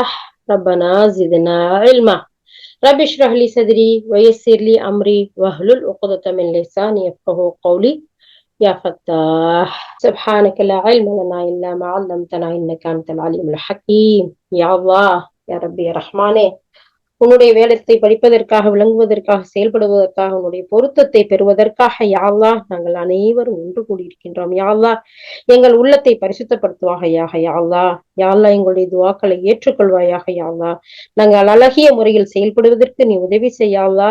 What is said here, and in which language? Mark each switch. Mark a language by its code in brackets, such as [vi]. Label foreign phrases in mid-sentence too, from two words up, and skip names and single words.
[ar] ربنا زدنا علما. رب اشرح لي صدري ويسر لي أمري واحلل عقدة من لساني يفقهوا قولي. يا فتاح سبحانك لا علم لنا إلا ما علمتنا إنك أنت العليم الحكيم. يا الله يا ربي يا رحمانே, [ta] உன்னுடைய வேதத்தை படிப்பதற்காக, விளங்குவதற்காக, செயல்படுவதற்காக, உன்னுடைய பொருத்தத்தை பெறுவதற்காக [ar] يا الله [ta] நாங்கள் அனைவரும் ஒன்று கூடியிருக்கின்றோம். [ar] يا الله [ta] எங்கள் உள்ளத்தை பரிசுத்தப்படுத்துவாயாக [ar] يا الله. يا الله [ta] எங்களுடைய துஆக்களை ஏற்றுக்கொள்வாயாக [ar] يا الله. [ta] நாங்கள் அழகிய முறையில் செயல்படுவதற்கு நீ உதவி செய்ய [ar] يا الله.